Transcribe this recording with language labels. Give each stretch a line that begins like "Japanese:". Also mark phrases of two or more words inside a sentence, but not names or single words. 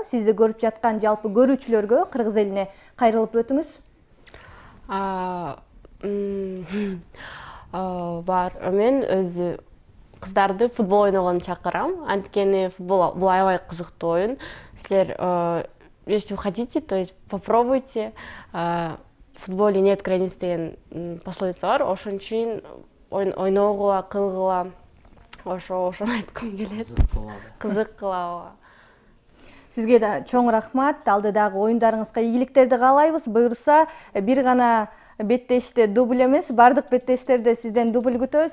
Kyrgyz: Сизди көрүп жаткан жалпы көрүүчүлөргө, кыргыз элине кайрылып өтүңүз. Бар, мен өзү кыздарды футбол ойногонду чакырам. Анткени футбол бул аябай кызыктуу оюн.
Russian: Силер если вы хотите, то есть попробуйте. В футболе нет границ
Kyrgyz: деген пословица бар. Ошон үчүн ойногула, кылгыла, ошону айткым келет. Кызык кылабы. Сизге да чоң рахмат. Алдыдагы оюндарыңызга ийгиликтерди каалайбыз. Буюрса, бир гана беттеште дубль эмес, бардык беттештерде сизден дубль күтөбүз.